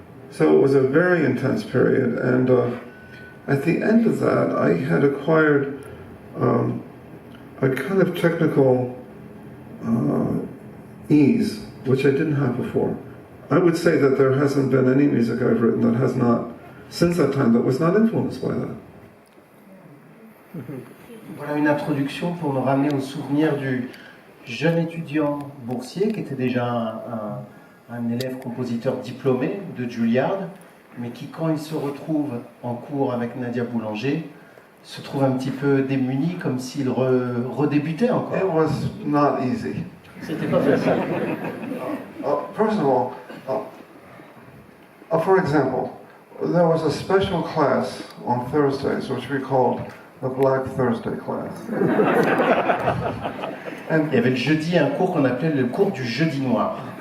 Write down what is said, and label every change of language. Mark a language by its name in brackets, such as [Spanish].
[English] So it was a very intense period, and at the end of that, I had acquired a kind of technical ease, which I didn't have before. I would say that there hasn't been any music I've written that has not, since that time, that was not influenced by that. [French] Voilà une introduction pour nous ramener au souvenir du jeune étudiant boursier qui était déjà un élève compositeur diplômé de Juilliard, mais qui, quand il se retrouve en cours avec Nadia Boulanger, se trouve un petit peu démuni, comme s'il redébutait encore. [English] It was not easy. [French] C'était pas facile. [English] First of all, for example, there was a special class on Thursdays which we called the Black Thursday class. [French] Il y avait le jeudi un cours qu'on appelait le cours du jeudi noir.